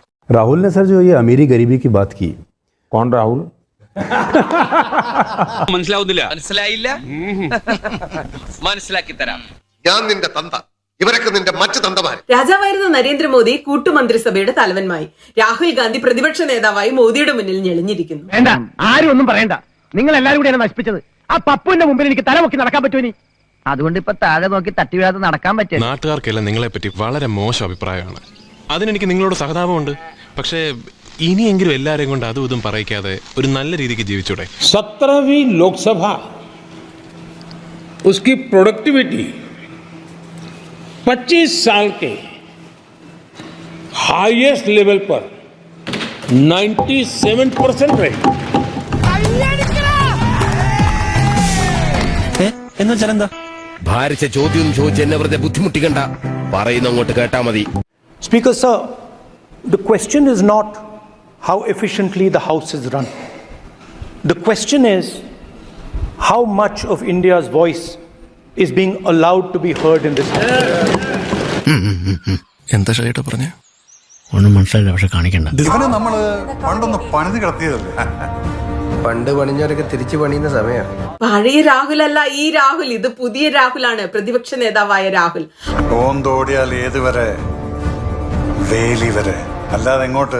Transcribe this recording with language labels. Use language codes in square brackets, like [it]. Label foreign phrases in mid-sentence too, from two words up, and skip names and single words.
[hi] राहुल ने सर जो ये अमीरी गरीबी की बात की, कौन राहुल? [ml] മനസ്സിലാവുന്നില്ല? മനസ്സിലായില്ല? മനസ്സിലാക്കി തരാം. ഞാൻ നിന്റെ തന്ത, ഇവരൊക്കെ നിന്റെ മറ്റു തന്തമാർ. രാജാവായിരുന്ന നരേന്ദ്രമോദി കൂട്ടുമന്ത്രിസഭയുടെ തലവന്മായി, രാഹുൽ ഗാന്ധി പ്രതിപക്ഷ നേതാവായി മോദിയുടെ മുന്നിൽ ഞെളിഞ്ഞിരിക്കുന്നു. വേണ്ട, ആരും ഒന്നും പറയണ്ട. നിങ്ങൾ എല്ലാവരും കൂടിയാണ് നശിപ്പിച്ചത്. ആ പപ്പുവിന്റെ മുമ്പിൽ എനിക്ക് തലമുക്കി നടക്കാൻ പറ്റുമോ? അതുകൊണ്ട് ഇപ്പൊ താഴെ നോക്കി തട്ടി വീഴാതെ നടക്കാൻ പറ്റും. നാട്ടുകാർക്കെല്ലാം നിങ്ങളെ പറ്റി വളരെ മോശം അഭിപ്രായമാണ്. അതിനെനിക്ക് നിങ്ങളോട് സഹതാപമുണ്ട്. പക്ഷേ ഇനിയെങ്കിലും എല്ലാരെയും കൊണ്ട് അതും ഇതും പറയിക്കാതെ ഒരു നല്ല രീതിക്ക് ജീവിച്ചൂടെ? [hi] 17वीं लोकसभा उसकी प्रोडक्टिविटी 25 साल के [en] highest level [hi] पर 97% रही. [ml] എന്ന് വെച്ചാൽ എന്താ? ഭാരിച്ച ചോദ്യം ചോദിച്ച് എന്നെ വെറുതെ ബുദ്ധിമുട്ടിക്കണ്ട, പറയുന്ന അങ്ങോട്ട് കേട്ടാ മതി. [en] Speaker sir, the question is not how efficiently the House is run. The question is how much of India's voice is being allowed to be heard in this House. [ml] എന്താ ശരിയായിട്ട് പറഞ്ഞേ? ഒന്നും മനസ്സിലായില്ല, പക്ഷെ കാണിക്കണ്ട. ഇതിനെ നമ്മള് പണ്ടൊന്ന് പണിത് കിടത്തിയതല്ലേ. പണ്ട് പണിഞ്ഞവരൊക്കെ തിരിച്ചു പണിയുന്ന സമയം. പഴയ രാഹുൽ അല്ല ഈ രാഹുൽ, ഇത് പുതിയ രാഹുലാണ്, പ്രതിപക്ഷ നേതാവായ രാഹുൽ. ഓന്തോടിയാൽ ഏതുവരെ? വേലി വരെ, അല്ലാതെ എങ്ങോട്ട്?